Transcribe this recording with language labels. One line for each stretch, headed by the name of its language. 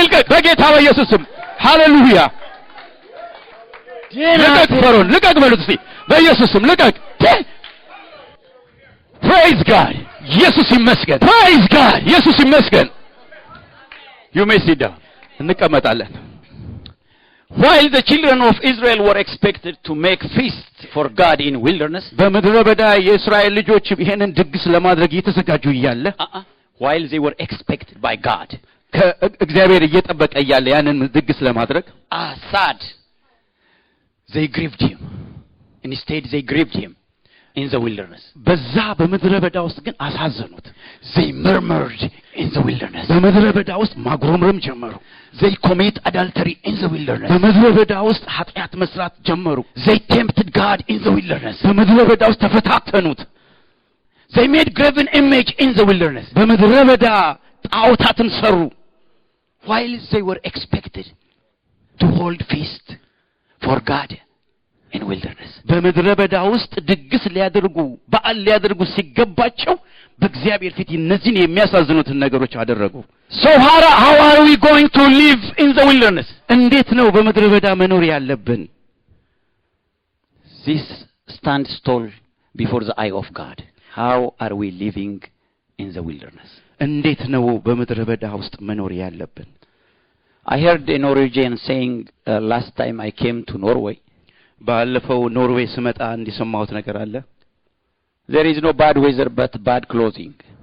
Amharic: በጌታ በኢየሱስ ስም ሃሌሉያ ልቀቅ ፈርዖን ልቀቅ በሉት እስቲ በኢየሱስ ስም ልቀቅ
English: praise god
Amharic: ኢየሱስ ይመስገን praise god ኢየሱስ ይመስገን
English: you may sit down
Amharic: እንቀመጣለን
English: While the children of Israel were expected to make feast for God in wilderness,
Amharic: በምድረ በዳ የእስራኤል ልጆች ይሄንን ድግስ ለማድረግ እየተዘጋጁ እያለ
English: while they were expected by God,
Amharic: ከእግዚአብሔር እየጠበቀ እያለ ያንን ድግስ ለማድረግ
English: sad, they grieved him. Instead, they grieved him in the wilderness.
Amharic: በዛ በምድረ በዳ ውስጥ ግን አሳዘኑት።
English: They murmured in the wilderness.
Amharic: በምድረ በዳ ውስጥ ማጉረምረም ጀመሩ።
English: They commit adultery in the wilderness.
Amharic: በምድረ በዳ ውስጥ ኃጢአት መስራት ጀመሩ።
English: They tempted God in the wilderness.
Amharic: በምድረ በዳ ውስጥ ተፈታተኑት።
English: They made graven image in the wilderness.
Amharic: በምድረ በዳ ጣዖታትን ሰሩ።
English: While they were expected to hold feast for God in wilderness.
Amharic: በምድረ በዳ ውስጥ ድግስ ሊያደርጉ በዓል ሊያደርጉ ሲገባቸው በእግዚአብሔር ፊት እነዚህን የሚያሳዝኑትን ነገሮች አደረጉ።
English: So how are we going to live in the wilderness?
Amharic: እንዴት ነው በምድረ በዳ መኖር ያለብን?
English: This stands tall before the eye of God. How are we living in the wilderness?
Amharic: እንዴት ነው በምድረ በዳ ውስጥ መኖር ያለብን?
English: I heard a Norwegian saying last time I came to Norway.
Amharic: ባለፈው ኖርዌይ ስመጣ እንዲሰማሁት ነገር አለ።
English: There is no bad weather but bad clothing.